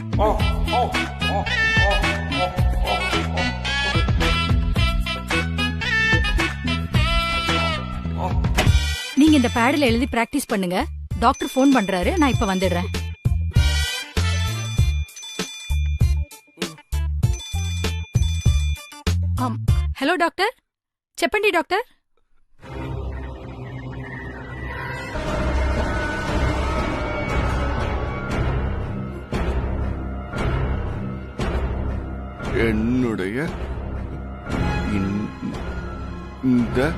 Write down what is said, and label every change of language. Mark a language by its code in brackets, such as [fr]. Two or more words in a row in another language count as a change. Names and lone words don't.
[ta] நீங்க இந்த பேட்ல எழுதி பிராக்டிஸ் பண்ணுங்க. டாக்டர் போன் பண்றாரு, நான் இப்ப வந்துடுறேன். [en] Hello doctor, [te] చెప్పండి డాక్టర్. [ta] என்னுடைய இந்த